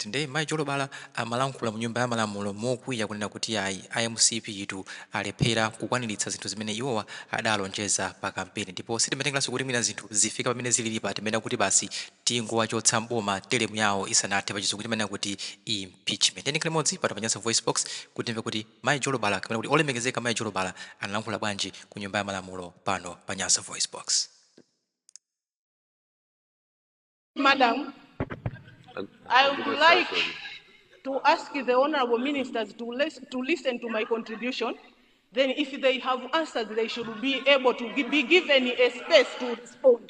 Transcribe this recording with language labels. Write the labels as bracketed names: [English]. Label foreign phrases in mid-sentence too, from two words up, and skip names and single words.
[Nyanja] Nde Mayi Jolobala amalankhula mu nyumba ya malamulo mokwiya kunena kuti ayi IMCP yitu alephera kukwaniritsa zinthu zimene iwowa adalonjeza pa kampeni, ndipo sitimatengeranso kuti mwina zinthu zifika pamene zilili pa timene kuti basi tingowachotsa Boma teremu yawo isanathe pa chizungu timene kuti impeachment. Ndi limodzi pa Nyasa VoiceBox kuti timve kuti Mayi Jolobala kamene kuti Olemekezeka Mayi Jolobala analankhula bwanji ku nyumba ya malamulo pano pa Nyasa VoiceBox. [English] Madam, I would like to ask the honorable ministers to listen to my contribution. Then if they have answered, they should be able to be given a space to respond.